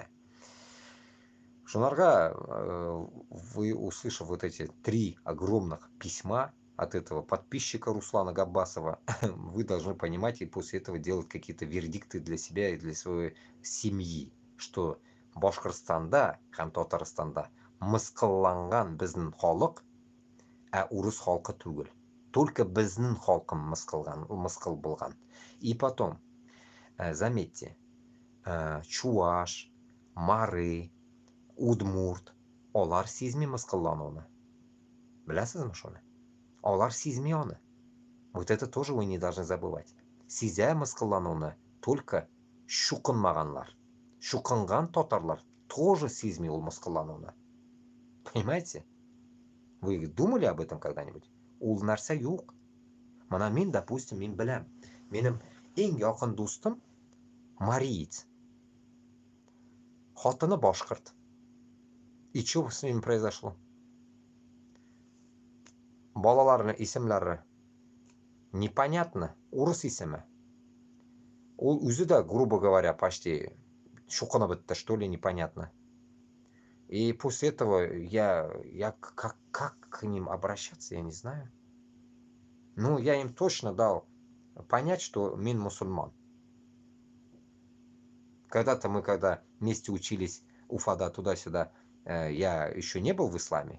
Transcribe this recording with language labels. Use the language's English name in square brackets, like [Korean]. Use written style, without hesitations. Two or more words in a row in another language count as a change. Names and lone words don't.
[Russian] Шунарга, вы, услышав вот эти 3 огромных письма от этого подписчика Руслана Габбасова, вы должны понимать и после этого делать какие-то вердикты для себя и для своей семьи, что [Tatar] Башкортстанда һәм Татарстанда мыскылланган безнең халык, урыс халкы түгел. Только безнең халкым мыскыл булган. [Russian] И потом, заметьте, [Tatar] чуваш, мары, удмурт, олар сизми мыскыллануны. Беләсезме шуны? Олар сизми аны. [Russian] Вот это тоже вы не должны забывать. [Tatar] Сизә мыскыллануны только шукынмаганлар. Шукынган татарлар тоже сизми ул мыскыллануны. [Russian] Понимаете? Вы думали об этом когда-нибудь? [Tatar] Ул нәрсә юк. Мана мин, допустим, мин беләм. Минем иң якын дустым мариец. Хатыны башкорт. [Russian] И что с ним произошло? [Tatar] Балаларны исемләре непонятно. Урыс исеме. Ул үзе дә, [Russian] грубо говоря, почти [Tatar] шукынып бетте, [Russian] что ли, непонятно. И после этого я как к ним обращаться, я не знаю. Ну, я им точно дал понять, что [Tatar] мин мусульман. [Russian] Когда-то мы, когда вместе учились Уфада туда-сюда, я еще не был в исламе.